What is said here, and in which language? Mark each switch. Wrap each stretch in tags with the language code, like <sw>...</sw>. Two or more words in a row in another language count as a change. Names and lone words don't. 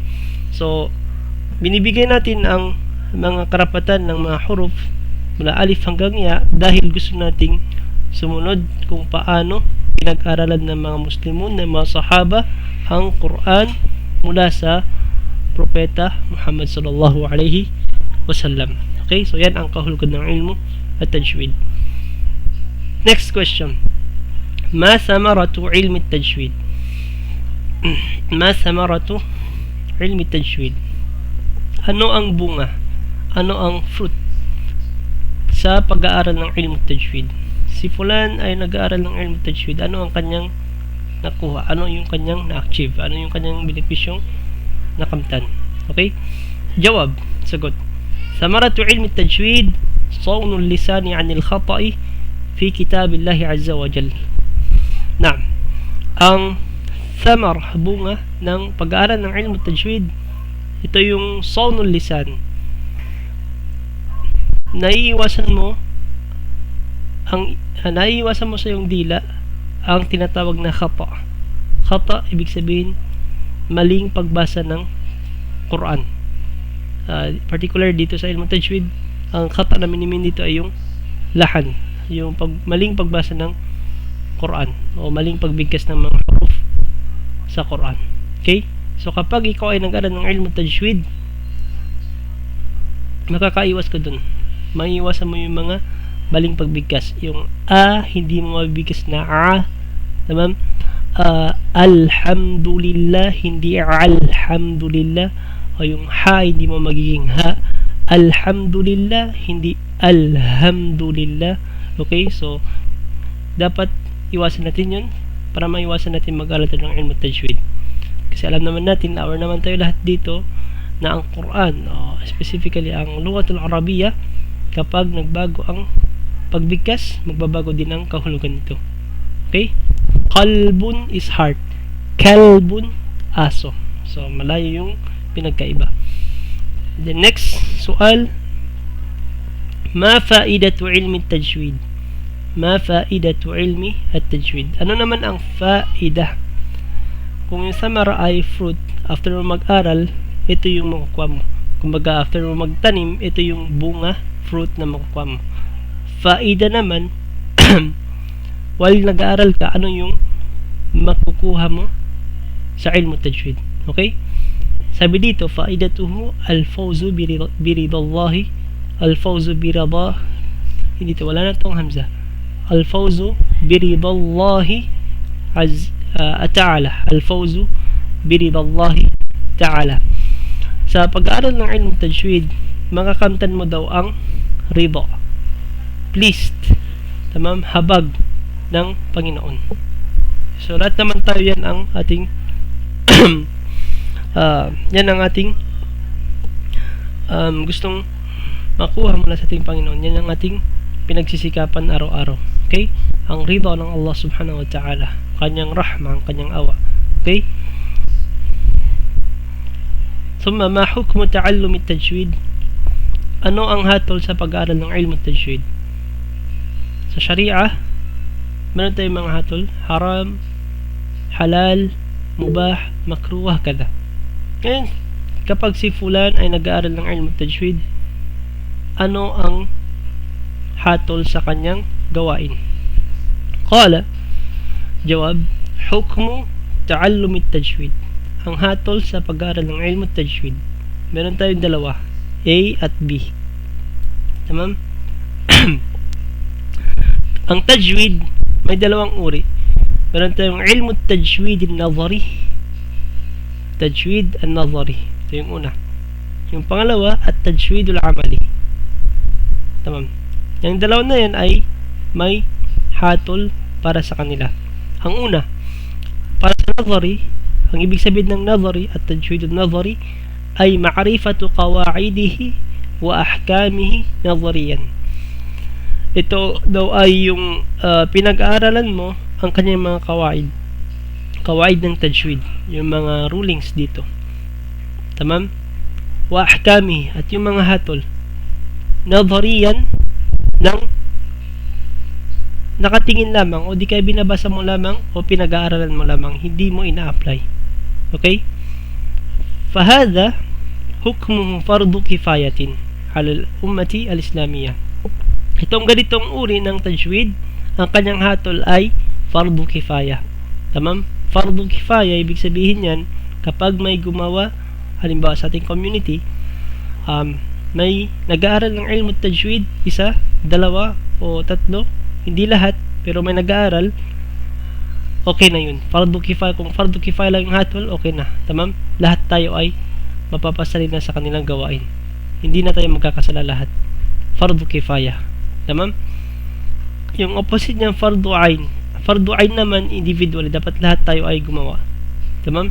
<tl>So binibigay natin ang mga karapatan ng mga huruf mula alif hanggang ya dahil gusto nating sumunod kung paano pinag-aralan ng mga Muslimun, ng mga sahaba ang Quran mula sa propeta Muhammad</tl> <ar>صلى الله عليه وسلم.</ar> <tl>Okay, so yan ang kahulugan ng ilmu at tajwid.</tl> <en>Next question.</en> <ar>ما ثمرة علم تجويد؟ ما ثمرة علم تجويد?</ar> <tl>Ano ang bunga? Ano ang fruit sa pag-aaral ng</tl> <ar>علم تجويد?</ar> <tl>Si fulan ay nag-aaral ng</tl> <ar>علم تجويد.</ar> <tl>Ano ang kanyang nakuha? Ano yung kanyang na-achieve? Ano yung kanyang benepisyong nakamtan? Okay? Jawab, sagot.</tl> <ar>ثمرة علم تجويد صون اللسان عن الخطأ في كتاب الله عز وجل.</ar> <tl>Naam. Ang samar, bunga ng pag-aaral ng</tl> <ar>علم تجويد,</ar> <tl>ito yung</tl> <ar>صون اللسان.</ar> <tl>Naiiwasan mo sa iyong dila ang tinatawag na khata. Khata, ibig sabihin maling pagbasa ng Quran. particular dito sa</tl> <ar>علم تجويد,</ar> <tl>ang khata na minimin dito ay yung lahan, yung maling pagbasa ng Quran o maling pagbigkas ng mga huruf sa Quran. Okay? So kapag ikaw ay nag-aral ng</tl> <ar>علم تجويد,</ar> <tl>makakaiwas ka dun. Maiiwasan mo yung mga maling pagbigkas. Yung hindi mo mabibigkas na tamam? Alhamdulillah, hindi alhamdulillah. O yung hindi mo magiging alhamdulillah, hindi alhamdulillah. Okay? So dapat iwasan natin yun para maiwasan natin mag-aral ng</tl> <ar>علم تجويد.</ar> <tl>Kasi alam naman natin, aware naman tayo lahat dito na ang Quran, specifically ang</tl> <ar>اللغة العربية,</ar> <tl>kapag nagbago ang pagbigkas, magbabago din ang kahulugan nito. Okay? Qalbun</tl> <en>is heart.</en> <tl>Kalbun, aso. So malayo yung pinagkaiba.</tl> <en>The next</en> <ar>سؤال، ما فائدة علم تجويد? ما فائدة علم التجويد?</ar> <tl>Ano naman ang faida? Kung yung samara ay fruit, after mo mag-aral, ito yung makukuha mo. Kumbaga, after mo magtanim, ito yung bunga, fruit na makukuha mo. Faida naman, while nag-aaral ka, ano yung makukuha mo sa</tl> <ar>علم تجويد?</ar> <tl>Okay? Sabi dito,</tl> <ar>فائدته الفوز برضا الله، الفوز برضاه,</ar> <tl>hindi ito, wala na itong hamza.</tl> <ar>الفوز برضا الله تعالى. الفوز برضا الله تعالى.</ar> <tl>Sa pag-aaral ng</tl> <ar>علم تجويد,</ar> <tl>makakamtan mo daw ang rida, pleased, tamam, habag ng Panginoon. So lahat naman tayo, yan ang ating yan ang ating gustong makuha mula sa ating Panginoon. Yan ang ating pinagsisikapan araw-araw. Okay? Ang rida ng</tl> <ar>الله سبحانه وتعالى,</ar> <tl>kanyang rahma, ang kanyang awa. Okay?</tl> <ar>ثم ما حكم تعلم التجويد?</ar> <tl>Ano ang hatol sa pag-aaral ng</tl> <ar>علم تجويد?</ar> <tl>Sa Sharia, meron tayong mga hatol: haram, halal, mubah, makruh, kada. Ngayon, kapag si fulan ay nag-aaral ng</tl> <ar>علم تجويد,</ar> <tl>ano ang hatol sa kanyang gawain?</tl> <ar>قال، جواب، حكم تعلم التجويد.</ar> <tl>Ang hatol sa pag-aaral ng</tl> <ar>علم تجويد,</ar> <tl>meron tayong dalawa, A at B. Tamam? Ang tajwid, may dalawang uri. Meron tayong</tl> <ar>علم تجويد النظري، تجويد النظري.</ar> <tl>Ito yung una. Yung pangalawa,</tl> <ar>التجويد العملي.</ar> <tl>Tamam? Yung dalawa na yan ay may hatol para sa kanila. Ang una, para sa nazari, ang ibig sabihin ng nazari</tl> <ar>التجويد النظري</ar> <tl>ay</tl> <ar>معرفة قواعده وأحكامه نظريا.</ar> <tl>Ito daw ay yung pinag-aaralan mo ang kanyang mga kawaid ng tajwid, yung mga rulings dito. Tamam?</tl> <ar>وأحكامه,</ar> <tl>at yung mga hatol nazariyan, ng nakatingin lamang o di kaya binabasa mo lamang o pinag-aaralan mo lamang, hindi mo ina-apply. Okay?</tl> <ar>فهذا حكمه فرض كفاية على الأمة الإسلامية.</ar> <tl>Itong ganitong uri ng tajwid, ang kanyang hatol ay</tl> <ar>فرض كفاية.</ar> <tl>Tamam?</tl> <ar>فرض كفاية,</ar> <tl>ibig sabihin yan, kapag may gumawa, halimbawa sa ating community, may nag-aaral ng</tl> <ar>علم تجويد,</ar> <tl>isa, dalawa, o tatlo, hindi lahat, pero may nag-aaral, okay na yun.</tl> <ar>فرض كفاية,</ar> <tl>kung</tl> <ar>فرض كفاية</ar> <tl>lang yung hatol, okay na. Tamam? Lahat tayo ay mapapasalin na sa kanilang gawain. Hindi na tayo magkakasala lahat.</tl> <ar>فرض كفاية.</ar> <tl>Tamam? Yung opposite niyang</tl> <ar>فرض عين. فرض عين</ar> <tl>naman, individually, dapat lahat tayo ay gumawa. Tamam?</tl>